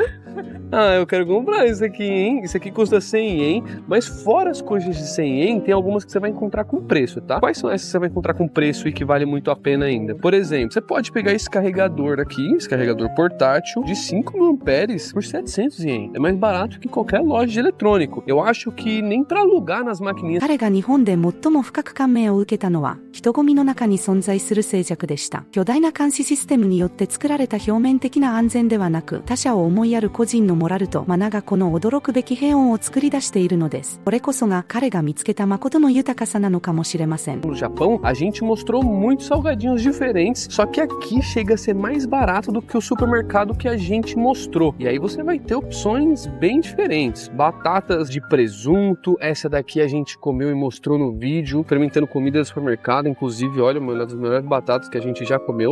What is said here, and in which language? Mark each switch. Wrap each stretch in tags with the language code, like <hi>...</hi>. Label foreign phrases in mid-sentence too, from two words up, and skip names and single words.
<pt>Ah, eu quero comprar isso aqui, hein? Isso aqui custa 100 ien, mas fora as coisas de 100 ien, tem algumas que você vai encontrar com preço, tá? Quais são essas que você vai encontrar com preço e que vale muito a pena ainda? Por exemplo, você pode pegar esse carregador aqui, esse carregador portátil de 5.000 amperes por 700 ien. É mais barato que qualquer loja de eletrônico. Eu acho que nem pra alugar nas maquininhas.</pt> <ja>彼が日本で最も深く感銘を受けたのは、人混みの中に存在する静寂でした。巨大な監視システムによって作られた表面的な安全ではなく、他者を思いやる個人のモラルとマナがこの驚くべき平穏を作り出しているのです。これこそが彼が見つけた誠の豊かさなのかもしれません。</ja> <pt>No Japão, a gente mostrou muitos salgadinhos diferentes, só que aqui chega a ser mais barato do que o supermercado que a gente mostrou. E aí você vai ter opções bem diferentes. Batatas de presunto, essa daqui a gente comeu e mostrou no vídeo, experimentando comida do supermercado, inclusive, olha, uma das melhores batatas que a gente já comeu.</pt>